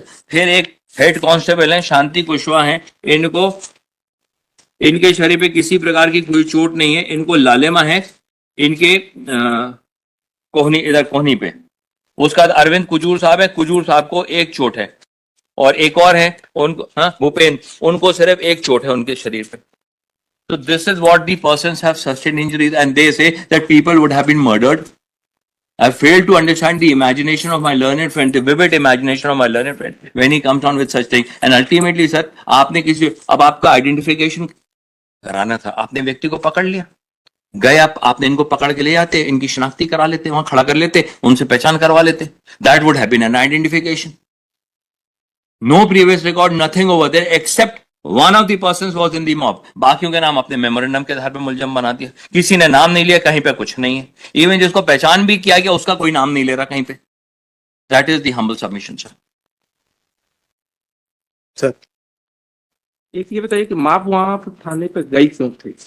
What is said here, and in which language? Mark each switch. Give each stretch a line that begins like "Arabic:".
Hindi: फिर एक head constable है शांति कुशवाहा है, इनको, इनके शरीर पे किसी प्रकार की कोई चोट नहीं है, इनको लालिमा है इनके कोहनी, इधर कोहनी पे। उसका अरविंद कुजूर साहब है, कुजूर साहब को एक चोट है, और एक और है उनको, हाँ भूपेन, उनको सिर्फ एक चोट है उनके शरीर पे।
English: तो this is what the persons have sustained injuries and they say that people would have been murdered. I fail to understand the imagination of my learned friend, the vivid imagination of my learned friend when he comes on with such thing. And ultimately, sir,
Hindi: आपने किसी, अब आपका identification कराना था, आपने व्यक्ति को पकड़ लिया, गए आपने इनको पकड़ के ले जाते, इनकी शनाख्ती करा लेते, वहां खड़ा कर लेते, उनसे पहचान करवा लेते।
English: That would have been an identification. No previous record, nothing over there except one of the persons was in the mob.
Hindi: बाकियों के नाम अपने मेमोरेंडम के आधार पर मुलजम बना दिया, किसी ने नाम नहीं लिया, कहीं पे कुछ नहीं है। इवन जिसको पहचान भी किया गया उसका कोई नाम नहीं ले रहा कहीं पे।
English: That is the humble submission sir.
Hindi: Sir एक ये बताइए कि माप वहां पर थाने पे गई क्यों थी?